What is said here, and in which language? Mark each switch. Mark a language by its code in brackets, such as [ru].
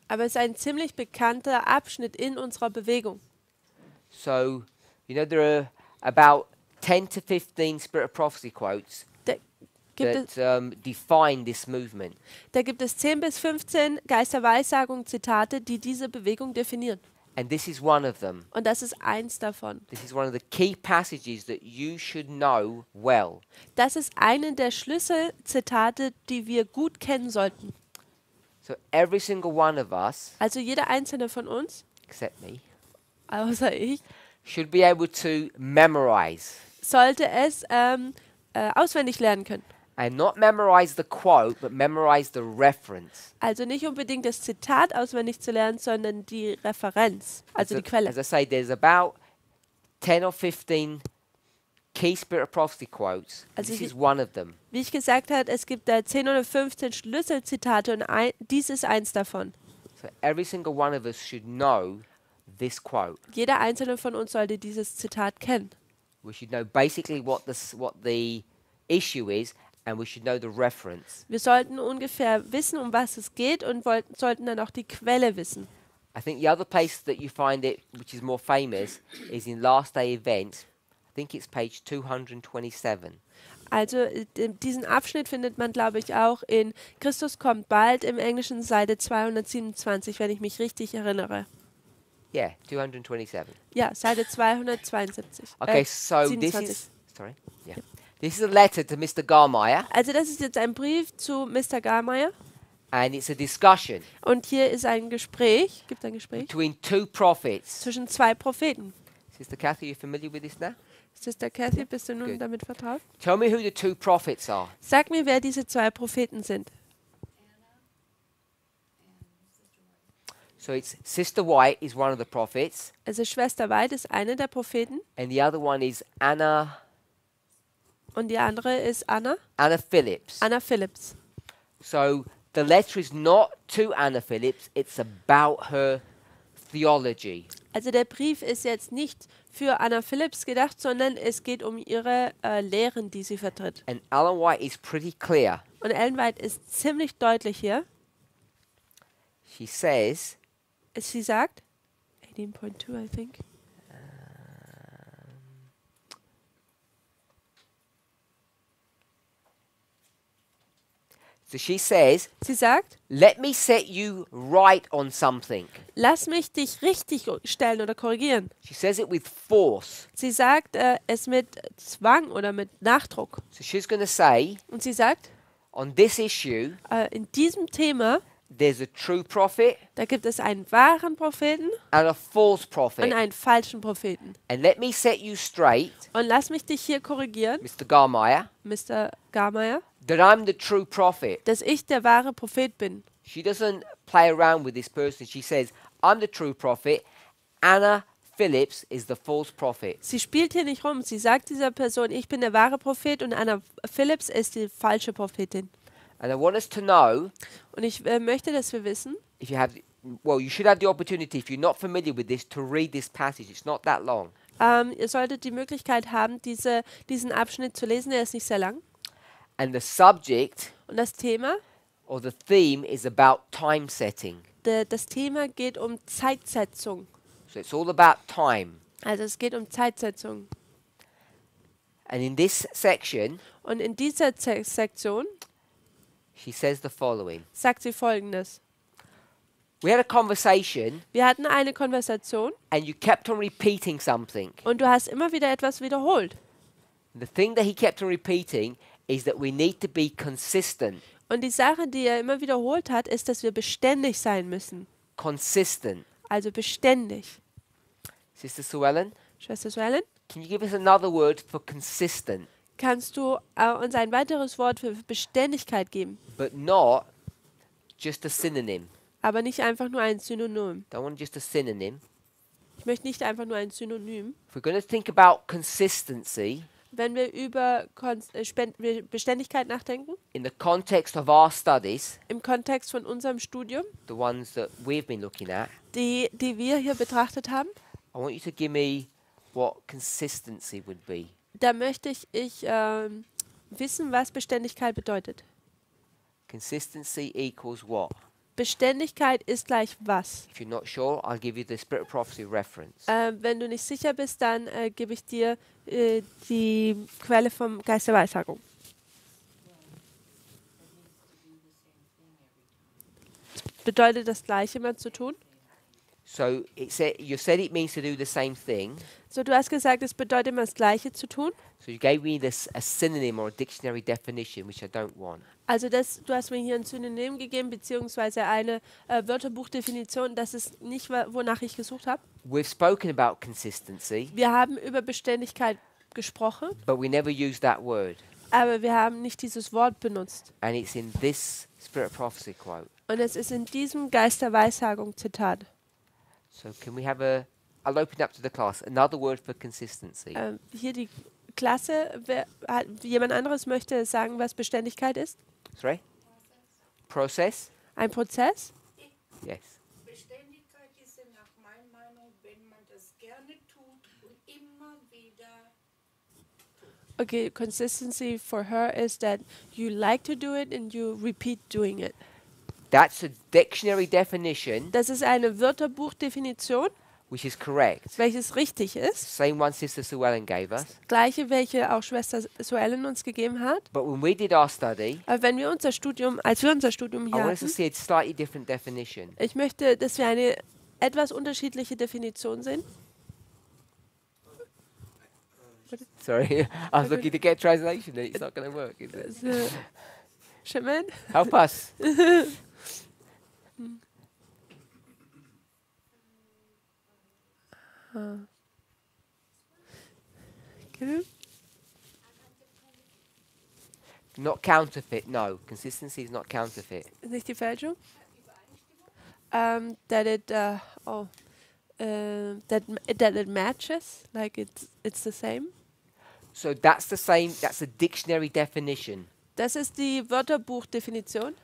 [de] Aber es ist ein ziemlich bekannter Abschnitt in unserer Bewegung. [en] So, you know, there are about 10 to 15 Spirit of Prophecy quotes [de] Da gibt, [en] that define this movement. [de] da gibt es 10 bis 15 Geisterweissagung Zitate, die diese Bewegung definieren. [en] And this is one of them. [de] Und das ist eins davon. [en] This is one of the key passages that you should know well. [de] Das ist eine der Schlüsselzitate, die wir gut kennen sollten. [en] So every single one of us, [de] Also jeder einzelne von uns, [en] except me, [de] außer ich, [en] should be able to memorize. [de] sollte es auswendig lernen können. [en] And not memorize the quote, but memorize the reference. [de] Also nicht unbedingt das Zitat auswendig zu lernen, sondern die Referenz, also die Quelle. [en] As I say, there's about 10 or 15 key Spirit of Prophecy quotes. [de] Also [en] This [de] die- [en] is one of them. [de] Wie ich gesagt habe, es gibt da 10 oder 15 Schlüsselzitate und dies ist eins davon. [en] So every single one of us should know this quote. [de] Jeder einzelne von uns sollte dieses Zitat kennen. [en] We should know basically what the issue is, and we should know the reference. [de] Wir sollten ungefähr wissen, um was es geht und sollten dann auch die Quelle wissen. [en] I think the other place that you find it, which is more famous, is in Last Day Event. I think it's page 227. [de] Also diesen Abschnitt findet man, glaube ich, auch in Christus kommt bald im Englischen Seite 227, wenn ich mich richtig erinnere. [en] Yeah, 227. [de] Ja, Seite 272. [en] Okay, so 27. this is sorry. Yeah. This is a letter to Mr. Garmeyer, [de] Also das ist jetzt ein Brief zu Mr. Garmeyer [en] and it's a discussion [de] und hier ist ein Gespräch, gibt ein Gespräch [en] between two prophets. [de] zwischen zwei Propheten. [en] Sister Kathy, you familiar with this now? [de] Sister Kathy, bist du nun [en] Good. [de] damit vertraut? [en] Tell me who the two prophets are. [de] Sag mir, wer diese zwei Propheten sind. [en] So it's Sister White is one of the prophets, [de] Also Schwester White ist eine der Propheten [en] and the other one is Anna [de] und die andere ist Anna [en] Phillips. [de] Phillips. [en] So the letter is not to Anna Phillips, it's about her theology. [de] Also der Brief ist jetzt nicht für Anna Phillips gedacht, sondern es geht um ihre Lehren, die sie vertritt. [en] And Ellen White is pretty clear. [de] Und Ellen White ist ziemlich deutlich hier. [en] She says, [de] Sie sagt, 18.2, [en] I think. so she says, [de] Sie sagt, [en] let me set you right on something. [de] lass mich dich richtig stellen oder korrigieren. [en] She says it with force. [de] Sie sagt es mit Zwang oder mit Nachdruck. [en] So she's going to say, [de] Und sie sagt, [en] on this issue, [de] in diesem Thema, [en] there's a true prophet [de] da gibt es einen wahren Propheten [en] and a false [de] und [en] prophet. [de] einen falschen Propheten. [en] And let me set you straight, [de] Und lass mich dich hier korrigieren, [en] Mr. Garmeyer, [de] Mr. Garmeyer, [en] that I'm the true prophet. [de] dass ich der wahre Prophet bin. [en] She doesn't play around with this person. She says, I'm the true prophet. Anna Phillips is the false prophet. [de] Sie spielt hier nicht rum. Sie sagt dieser Person, ich bin der wahre Prophet und Anna Phillips ist die falsche Prophetin. [en] And I want us to know, [de] Und ich möchte, dass wir wissen, [en] if you have, well, you should have the opportunity, if you're not familiar with this, to read this passage. It's not that long. [de] ihr solltet die Möglichkeit haben, diesen Abschnitt zu lesen. Er ist nicht sehr lang. [en] And the subject [de] Und das Thema, [en] or the theme is about time setting. [de] das Thema geht um Zeitsetzung. [en] So it's all about time. [de] Also es geht um Zeitsetzung. [en] And in this section, [de] Und in dieser Sektion [en] she says the following. [de] sagt sie Folgendes. [en] We had a conversation [de] Wir hatten eine Konversation [en] and you kept on repeating something. [de] und du hast immer wieder etwas wiederholt. [en] The thing that he kept on repeating is that we need to be consistent. [de] Und die Sache, die er immer wiederholt hat, ist, dass wir beständig sein müssen. [en] Consistent. [de] Also beständig. [en] Sister Sue Ellen, [de] Schwester Suellen, [en] can you give us another word for consistent? [de] kannst du uns ein weiteres Wort für Beständigkeit geben? [en] But not just a synonym. [de] Aber nicht einfach nur ein Synonym. [en] Don't want just a synonym. [de] Ich möchte nicht einfach nur ein Synonym. [en] If we're going to think about consistency [de] Wenn wir über Beständigkeit nachdenken, [en] in the context of our studies, [de] im Kontext von unserem Studium, [en] the ones that we've been looking at, [de] die wir hier betrachtet haben, [en] I want you to give me what consistency would be. [de] da möchte ich wissen, was Beständigkeit bedeutet. [en] Consistency equals what? [de] Beständigkeit ist gleich was? [en] If you're not sure, I'll give you the Spirit of Prophecy reference. [de] Wenn du nicht sicher bist, dann gebe ich dir die Quelle vom Geist der Weissagung. Bedeutet das Gleiche immer zu tun? [en] So you said it means to do the same thing. [de] So, du hast gesagt, es bedeutet immer das Gleiche zu tun. [en] So you gave me a synonym or a dictionary definition, which I don't want. [de] Also du hast mir hier ein Synonym gegeben, beziehungsweise eine Wörterbuchdefinition. Das ist nicht, wonach ich gesucht habe. [en] We've spoken about consistency, [de] Wir haben über Beständigkeit gesprochen, [en] but we never used that word. [de] aber wir haben nicht dieses Wort benutzt. [en] And it's in this Spirit of Prophecy quote. [de] Und es ist in diesem Geist der Weissagung Zitat. [en] So can we have I'll open up to the class, another word for consistency. [de] Hier die Klasse, jemand anderes möchte sagen, was Beständigkeit ist? [en] Sorry? Process? [de] Ein Prozess? [en] Yes. [de] Beständigkeit ist ja nach meiner Meinung, wenn man das gerne tut und immer wieder. [en] Okay, consistency for her is that you like to do it and you repeat doing it. That's a dictionary definition, [de] Das ist eine Wörterbuchdefinition, [en] which is correct. [de] welches richtig ist. [en] Same one Sister Sue Ellen gave us. [de] Gleiche, welche auch Schwester Suellen uns gegeben hat. [en] But when we did our study, [de] Aber wenn wir unser Studium, als wir unser Studium [en] I [de] hier [en] want us to [de] hatten, [en] see a slightly different definition. [de] ich möchte, dass wir eine etwas unterschiedliche Definition sehen. [en] Sorry, I was looking to get translation and it's not going to work, is it? Also, Shimon? Help us. Okay. Not counterfeit, no. Consistency is not counterfeit. [de] Ist nicht die Fälschung? [en] That it matches, like it's the same. So that's the same, that's a dictionary definition. [de] Das ist die Wörterbuchdefinition.